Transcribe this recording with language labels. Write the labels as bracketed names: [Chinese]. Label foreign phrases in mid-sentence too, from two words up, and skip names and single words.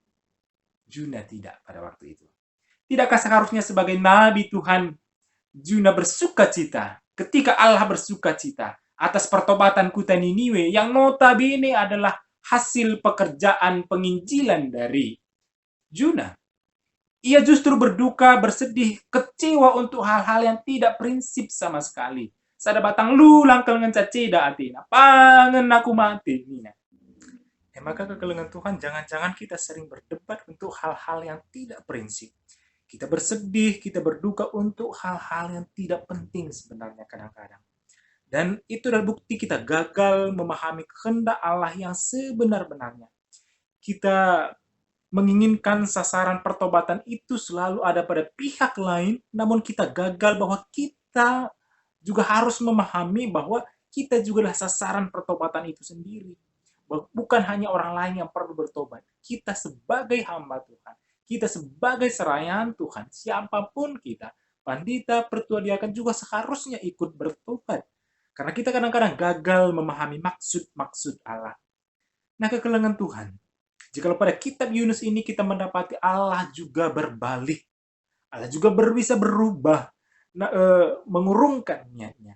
[Indonesian] Juna tidak pada waktu itu. Tidakkah seharusnya sebagai nabi Tuhan, Juna bersuka cita ketika Allah bersuka cita atas pertobatan kota Niniwe yang notabene adalah hasil pekerjaan penginjilan dari Juna. Ia justru berduka, bersedih, kecewa untuk hal-hal yang tidak prinsip sama sekali. [Batak Karo] Sada batang lu langkel ngencaceda atina, pangen aku mati. [Indonesian] Maka kekelengan Tuhan, jangan-jangan kita sering berdebat untuk hal-hal yang tidak prinsip. Kita bersedih, kita berduka untuk hal-hal yang tidak penting sebenarnya kadang-kadang. Dan itu adalah bukti kita gagal memahami kehendak Allah yang sebenar-benarnya. Kita menginginkan sasaran pertobatan itu selalu ada pada pihak lain, namun kita gagal bahwa kita juga harus memahami bahwa kita juga adalah sasaran pertobatan itu sendiri. Bukan hanya orang lain yang perlu bertobat. Kita sebagai hamba Tuhan, kita sebagai serayan Tuhan, siapapun kita, pandita, pertua diakan juga seharusnya ikut bertobat. Karena kita kadang-kadang gagal memahami maksud-maksud Allah. Nah, kekelengan Tuhan, jika pada kitab Yunus ini kita mendapati Allah juga berbalik, Allah juga bisa berubah, mengurungkan niatnya.